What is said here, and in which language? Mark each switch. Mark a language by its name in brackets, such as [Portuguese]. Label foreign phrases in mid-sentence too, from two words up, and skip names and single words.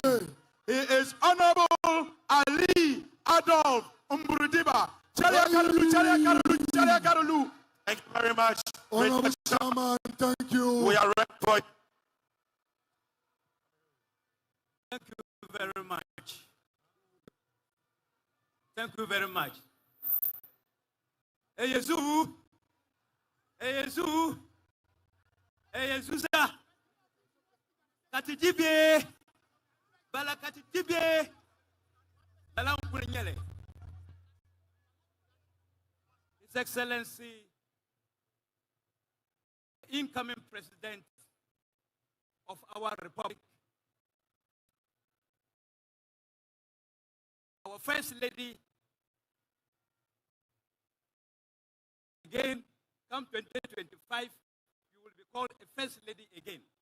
[English] He is Honorable Ali Adolf Umburudiba. Thank you very much. Honorable Chairman, thank you. We are ready for it. Thank you very much. Thank you very much. Hey, Yesu. Hey, Yesu. Hey, Yesusa. Katijibie. Bala katijibie. Bala umpunyele. His Excellency, incoming President of our Republic, our First Lady, again, come 2025, you will be called a First Lady again.